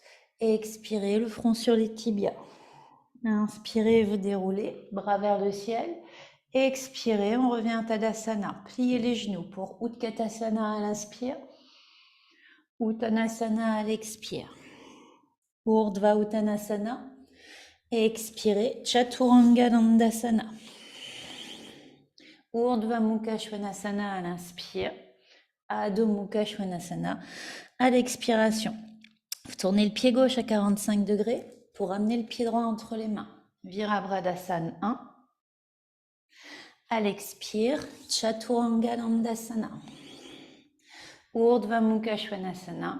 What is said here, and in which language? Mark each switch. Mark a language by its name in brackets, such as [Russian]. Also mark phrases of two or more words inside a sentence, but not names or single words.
[French] Et expirez, le front sur les tibias. Inspirez, vous déroulez, bras vers le ciel. Expirez, on revient à Tadasana. Pliez les genoux pour Utkatasana à l'inspire. Uttanasana à l'expire. Urdhva Uttanasana. Et expirez, Chaturanga Dandasana. Urdhva Mukha Svanasana à l'inspire. Adho Mukha Svanasana à l'expiration. Vous tournez le pied gauche à 45 degrés pour amener le pied droit entre les mains. Virabhadasana 1. À l'expire, Chaturanga Dandasana. Urdhva Mukha Svanasana.